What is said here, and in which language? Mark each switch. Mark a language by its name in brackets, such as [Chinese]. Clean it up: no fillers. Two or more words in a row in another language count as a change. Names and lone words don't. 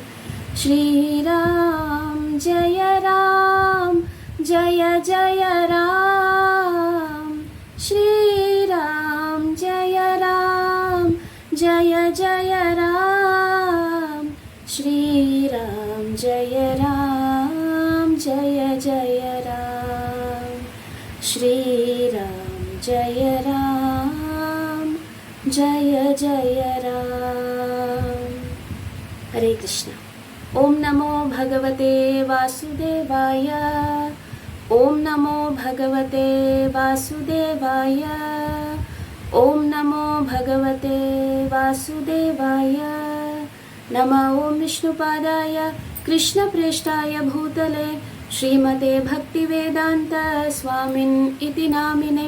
[Sanskrit] श्रीराम जय राम जय जय राम, श्रीराम जय राम जय जय राम, श्रीराम जय राम जय जय राम, श्रीराम जय राम जय जय राम। हरे कृष्ण। ओम नमो भगवते वासुदेवाय। ओम नमो भगवते वासुदेवाय। ओम नमो भगवते वासुदेवाय। नमः ओम विष्णुपादाय कृष्णप्रेष्ठाय भूतले श्रीमते भक्तिवेदान्त स्वामिन् इति नामिने।